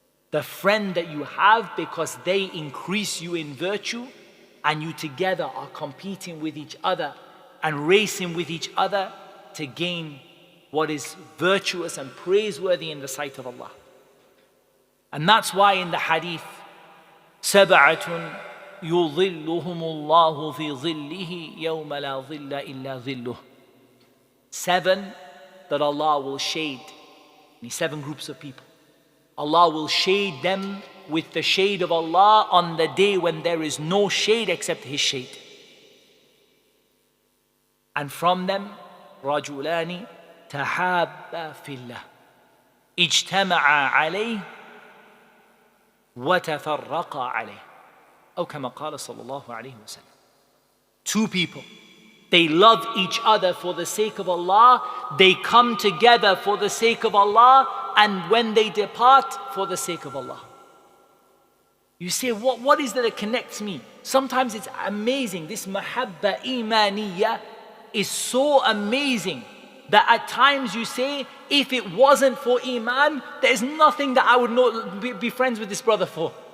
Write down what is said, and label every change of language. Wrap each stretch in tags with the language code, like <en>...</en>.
<en>The friend that you have because they increase you in virtue, and you together are competing with each other and racing with each other to gain what is virtuous and praiseworthy in the sight of Allah. And that's why in the hadith,</en> <ar>سَبْعَةٌ يُظِلُّهُمُ اللَّهُ فِي ظِلِّهِ يَوْمَ لَا ظِلَّ إِلَّا ظِلُّهُ.</ar> <en>7 that Allah will shade, 7 groups of people. Allah will shade them with the shade of Allah on the day when there is no shade except His shade. And from them,</en> <ar>رَجُلَانِ تَحَابَّا فِي اللَّهِ اجْتَمَعَا عَلَيْهِ وَتَفَرَّقَا عَلَيْهِ أو كما قال صلى الله عليه وسلم.</ar> <en>2 people, they love each other for the sake of Allah, they come together for the sake of Allah, and when they depart, for the sake of Allah. You say, what is that connects me? Sometimes it's amazing. This mahabba imaniyya is so amazing that at times you say, if it wasn't for iman, there's nothing that I would be friends with this brother for.</en>